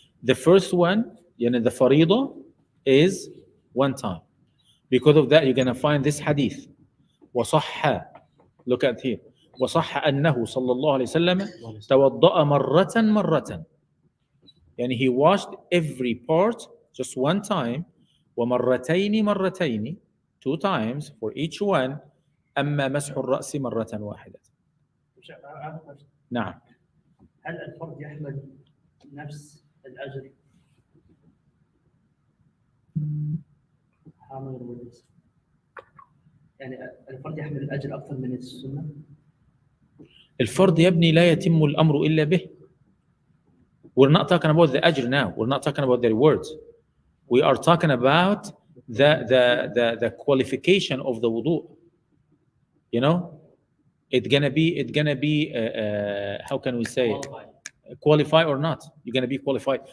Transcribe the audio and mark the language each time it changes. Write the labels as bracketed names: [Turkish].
[English] The first one, the farida, is 1 time. Because of that, you're going to find this hadith. وصح, look at here. [Arabic] وصح أنه صلى الله عليه وسلم توضأ مرة. [English] يعني he washed every part just 1 time. ومرتين 2 times for each one. [Arabic] أما مسح الرأس مرة واحدة. نعم. هل الفرد يحمل نفس الأجر؟ يعني الفرد يحمل الأجر أكثر من السنة؟ الفرد يا ابني لا يتم الأمر إلا به. [English] We're not talking about the ajr now. We're not talking about the rewards. We are talking about the qualification of the wudu. It's gonna be how can we say it? Qualify or not? You're gonna be qualified.